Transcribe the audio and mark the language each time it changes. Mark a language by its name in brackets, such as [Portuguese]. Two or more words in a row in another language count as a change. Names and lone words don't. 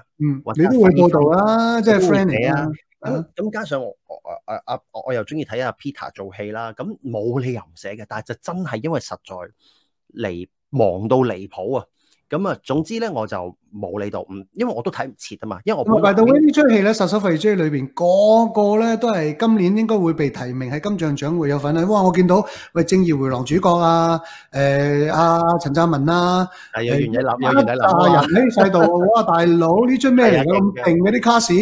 [Cantonese] 你都會報道啦，即係 friend 嚟啊。咁加上我又中意睇阿 Peter 做戲啦，咁冇理由唔寫嘅。但係就真係因為實在忙到離譜啊！咁啊，總之咧我就冇理到，因為我都睇唔切啊嘛，因為我 [English] by the way [Cantonese] 呢出戲咧，殺手費 J 裏邊個個咧都係今年應該會被提名喺金像獎會有份啊！哇，我見到喂正義回廊主角啊，阿陳湛文啊，有袁澧林，人喺細度，哇大佬呢出咩嚟㗎？咁勁嘅啲卡士